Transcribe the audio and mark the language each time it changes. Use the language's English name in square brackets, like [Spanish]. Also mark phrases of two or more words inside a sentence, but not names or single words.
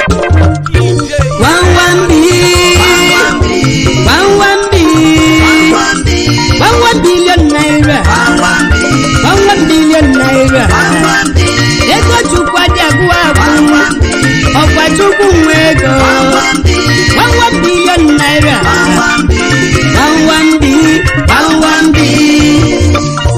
[English] One, one B. One, one B. One, one billion naira. One, one billion naira. [Igbo] Ego Chukwu adị agwụ agwụ. Ọkwa Chukwu nwe ego. [English] One, one billion naira. One, one B. One, one B.